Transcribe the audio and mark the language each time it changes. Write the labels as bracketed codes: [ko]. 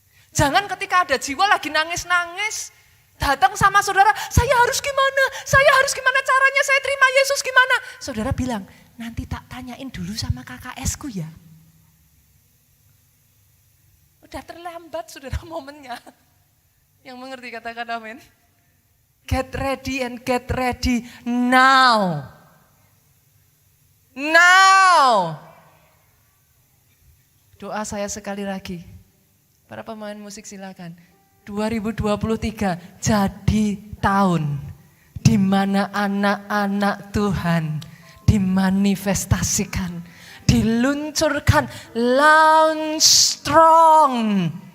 [id] Jangan ketika ada jiwa lagi nangis-nangis, datang sama saudara, saya harus gimana caranya saya terima Yesus gimana? Saudara bilang, nanti tak tanyain dulu sama KKS-ku ya. Udah terlambat, saudara, momennya. Yang mengerti katakan amin. [en] Get ready and get ready now. Now. [id] Doa saya sekali lagi. Para pemain musik silakan. 2023 jadi tahun di mana anak-anak Tuhan dimanifestasikan, diluncurkan, [en] launch strong.